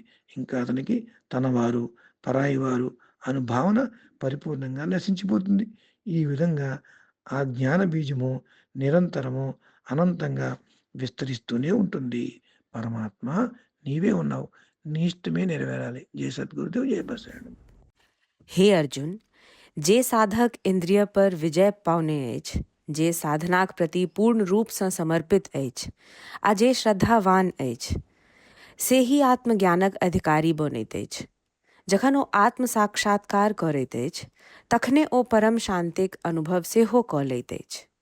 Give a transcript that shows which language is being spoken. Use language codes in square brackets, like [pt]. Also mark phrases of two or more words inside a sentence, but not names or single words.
[te] ఇంకా అతనికి తనవారు, పరాయి వారు అను భావన పరిపూర్ణంగా నశించిపోతుంది. ఈ విధంగా ఆ జ్ఞాన బీజము నిరంతరము అనంతంగా విస్తరిస్తూనే ఉంటుంది. పరమాత్మ నీవే ఉన్నావు, నీ ఇష్టమే నెరవేరాలి. జయ సద్గురుదేవ్, జయ బసవಣ್ಣ. [mai] हे अर्जुन, जे साधक इंद्रिय पर विजय पाउने अछि, जे साधनाक प्रति पूर्ण रूप सँ समर्पित अछि आ जे श्रद्धावान अछि, से ही आत्मज्ञानक अधिकारी बनैत अछि। जखन ओ आत्म साक्षात्कार करैत अछि तखने ओ परम शांतिक अनुभव सेहो कऽ लैत अछि।